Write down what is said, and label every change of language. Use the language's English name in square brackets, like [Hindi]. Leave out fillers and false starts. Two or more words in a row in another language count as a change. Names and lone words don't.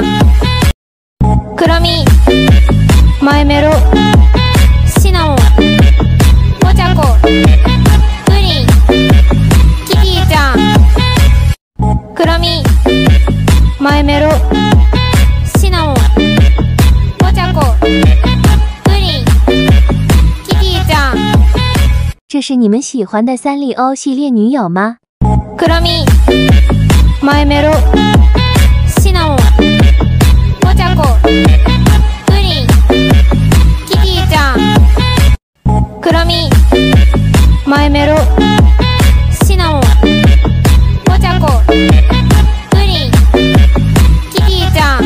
[Japanese] くるみ、マイメロ、シナモン、ポチャコ、プリン、キティちゃん。くるみ、マイメロ、シナモン、ポチャコ、プリン、キティちゃん。 [Chinese] 这是你们喜欢的三丽鸥系列女友吗？ [Japanese] くるみ、マイメロ、シナモン、ポチャコ、プリン、キティちゃん。くるみ、マイメロ、シナモン、ポチャコ、プリン、キティちゃん。